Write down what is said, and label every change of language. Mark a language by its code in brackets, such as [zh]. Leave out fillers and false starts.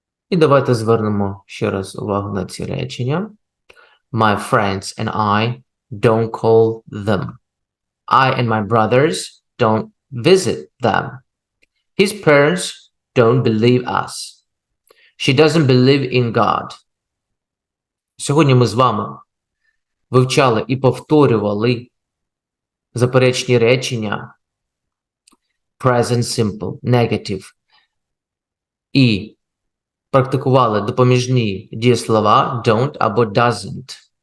[uk] І давайте звернемо ще раз увагу на ці речення. [en] My friends and I don't call them. I and my brothers don't visit them. His parents don't believe us. She doesn't believe in God. [uk] Сьогодні ми з вами вивчали і повторювали заперечні речення present simple, negative і практикували допоміжні дієслова don't або doesn't.